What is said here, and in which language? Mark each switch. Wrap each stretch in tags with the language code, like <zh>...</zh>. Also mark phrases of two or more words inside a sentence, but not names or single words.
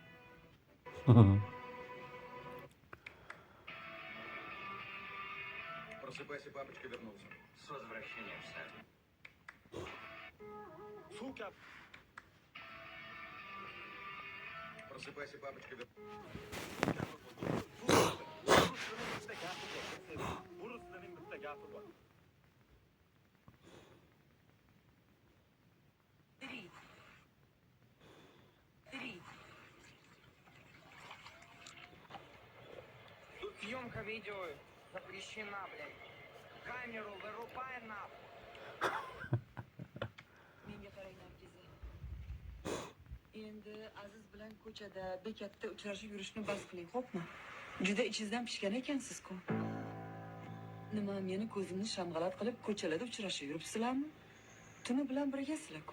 <ru>Просыпайся, папочка вернулся. С возвращением, сэр. Сука! Просыпайся, папочка вернулся.</ru> <uz>Burasının bitta gapi bor.</uz> <ru>Тут съемка видео запрещена, блядь. Камеру вырубай нахуй.</ru> <uz>Menga qarang, Nargiza. Endi Aziz bilan ko'chada bekatda uchrashib yurishni bas qiling, xo'pmi? Juda ichingizdan pishgan ekansiz-ku. Nima, meni ko'zimni shamg'alat qilib ko'chalarda uchrashib yuribsizlarmi? Tuni bilan birgasizlar-ku.</uz>